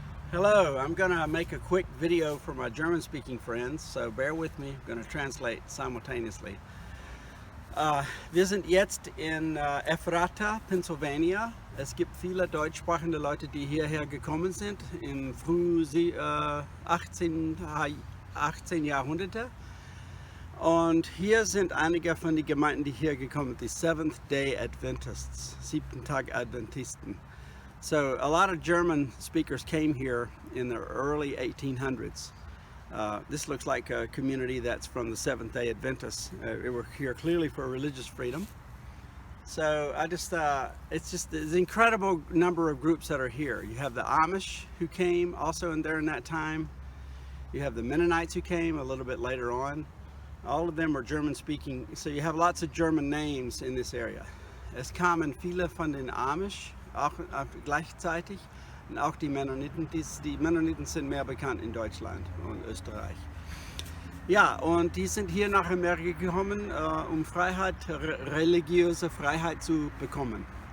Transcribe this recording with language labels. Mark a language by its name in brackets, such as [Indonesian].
[English] Hello, I'm gonna make a quick video for my German-speaking friends, so bear with me. I'm gonna translate simultaneously. [German] Wir sind jetzt in Ephrata, Pennsylvania. Es gibt viele deutschsprachige Leute, die hierher gekommen sind im frühen 18. Jahrhunderte. Und hier sind einige von den Gemeinden, die hier gekommen sind, die Seventh-day Adventists, 7-Tag-Adventisten. [English] So a lot of German speakers came here in the early 1800s. This looks like a community that's from the Seventh-day Adventists. They were here clearly for religious freedom. So it's an incredible number of groups that are here. You have the Amish who came also in that time. You have the Mennonites who came a little bit later on. All of them are German speaking. So you have lots of German names in this area. [German] Es kamen viele von den Amish auch gleichzeitig, und auch die Mennoniten. Die Mennoniten sind mehr bekannt in Deutschland und Österreich. Ja, und die sind hier nach Amerika gekommen, um Freiheit, religiöse Freiheit zu bekommen.